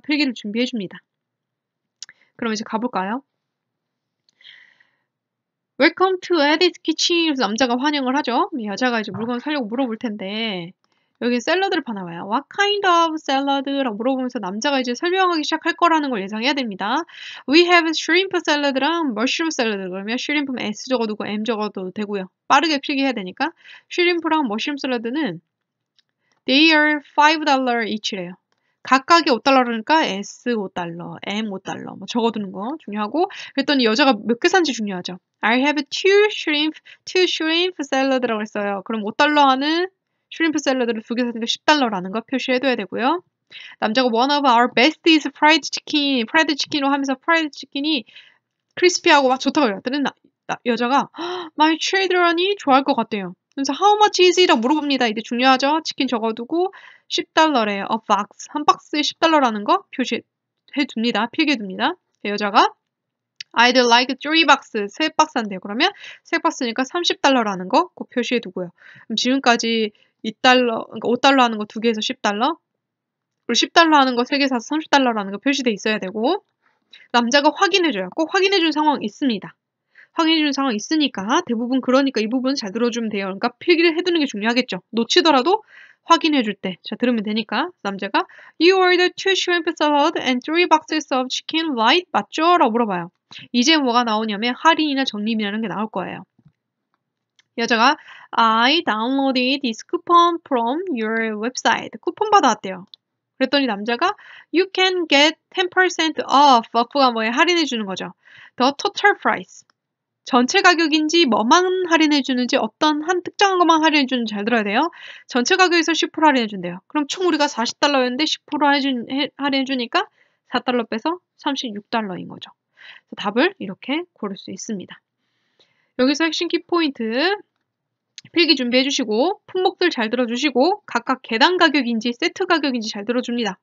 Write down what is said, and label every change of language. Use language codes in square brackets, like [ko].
[ko] 필기를 준비해 줍니다. 그럼 이제 가볼까요? [en] Welcome to Edith Kitchen. [ko] 그래서 남자가 환영을 하죠. 여자가 이제 물건을 사려고 물어볼 텐데 여기 샐러드를 파나 봐요. [en] What kind of salad? [ko] 라고 물어보면서 남자가 이제 설명하기 시작할 거라는 걸 예상해야 됩니다. [en] We have shrimp salad랑 mushroom salad. [ko] 그러면 shrimp은 S 적어두고 M 적어도 되고요. 빠르게 필기해야 되니까 shrimp랑 mushroom salad는 [en] they are $5 each [ko] 래요. 각각이 $5그러니까 S $5, M $5 뭐 적어두는 거 중요하고 그랬더니 여자가 몇 개 산지 중요하죠. [en] I have two shrimp salad [ko] 라고 했어요. 그럼 $5 하는 슈림프 샐러드를 2개 샀으니까 $10라는 거 표시해둬야 되고요. 남자가 [en] one of our best is fried chicken. [ko] 프라이드 치킨으로 하면서 프라이드 치킨이 크리스피하고 막 좋다고 그랬더니 여자가 [en] my children [ko] 이 좋아할 것 같대요. 그래서 [en] how much is it? [ko] 라고 물어봅니다. 이때 중요하죠. 치킨 적어두고 $10래요. [en] a box. [ko] 한 박스에 $10라는 거 표시해 둡니다. 필기해둡니다. 여자가 [en] I'd like 3 box. [ko] 3박스인데요. 그러면 3박스니까 $30라는 거 꼭 표시해 두고요. 그럼 지금까지 $2, 그러니까 $5 하는 거 2개에서 $10. 그리고 $10 하는 거 3개 사서 $30라는 거 표시돼 있어야 되고 남자가 확인해줘요. 꼭 확인해준 상황 있습니다. 확인해준 상황 있으니까 대부분 그러니까 이 부분 잘 들어주면 돼요. 그러니까 필기를 해두는 게 중요하겠죠. 놓치더라도 확인해줄 때 자 들으면 되니까 남자가 [en] You ordered 2 shrimp salad and 3 boxes of chicken, right? [ko] 맞죠? 라고 물어봐요. 이제 뭐가 나오냐면 할인이나 적립이라는 게 나올 거예요. 여자가 [en] I downloaded this coupon from your website. [ko] 쿠폰 받아왔대요. 그랬더니 남자가 [en] You can get 10% off. [ko] off가 뭐예요? 할인해 주는 거죠. [en] The total price. [ko] 전체 가격인지 뭐만 할인해 주는지 어떤 한 특정한 것만 할인해 주는지 잘 들어야 돼요. 전체 가격에서 10% 할인해 준대요. 그럼 총 우리가 $40였는데 10% 할인해 주니까 $4 빼서 $36인 거죠. 답을 이렇게 고를 수 있습니다. 여기서 핵심 키포인트 필기 준비해 주시고 품목들 잘 들어주시고 각각 계단 가격인지 세트 가격인지 잘 들어줍니다.